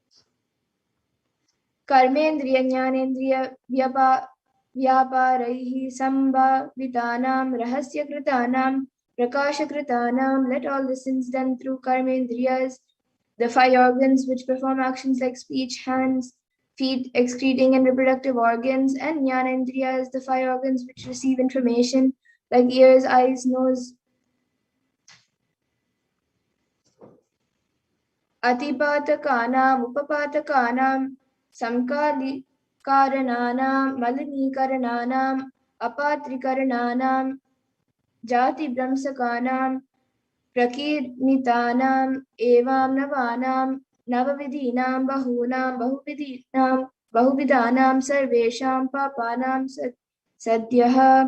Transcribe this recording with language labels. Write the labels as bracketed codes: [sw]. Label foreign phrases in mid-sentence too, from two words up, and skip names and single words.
[sa] कर्मेन्द्रिय, ज्ञानेन्द्रिय, व्यापारैः, सम्भावितानाम्, रहस्य कृतानाम्, प्रकाश कृतानाम्, [en] let all the sins done through Karmendriyas, the 5 organs which perform actions like speech, hands, feet, excreting and reproductive organs, and Jnanendriyas, the 5 organs which receive information like ears, eyes, nose. [sa] अतिपातकानाम्, उपपातकानाम्, सङ्कली करणानाम्, मलिनीकरणानाम्, अपात्रीकरणानाम्, जाति भ्रंशकानाम्, प्रकीर्णितानाम्, एवं नवानां, नवविधानां, बहूनां, बहुविधानां, सर्वेषां, पापानां, सद्यः.